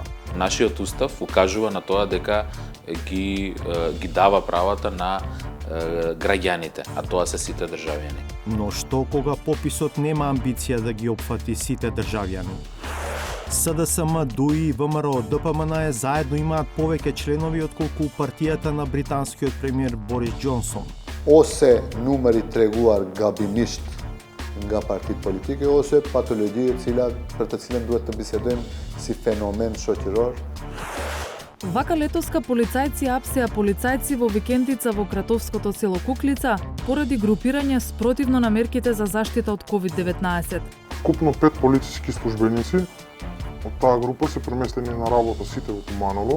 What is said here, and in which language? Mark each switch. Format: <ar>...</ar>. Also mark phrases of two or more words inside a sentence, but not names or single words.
<mk>Нашиот устав укажува на тоа дека ги дава правата на граѓаните, а тоа се сите државјани. Но што кога пописот нема амбиција да ги опфати сите државјани? СДСМ, ДУИ, ВМРО, ДПМН заедно имаат повеќе членови отколку партијата на британскиот премиер Борис Џонсон.</mk> <sq>Ose numeri treguar gabimisht nga partitë politike, ose patologji për të cilën duhet të bisedojmë si fenomen shoqëror.</sq> <mk>Вака летоска полицајци апсеа полицајци во викендица во кратовското село Куклица поради групирање спротивно на мерките за заштита од COVID-19. Купно 5 полициски службеници од таа група се преместени на работа сите во Туманово.</mk>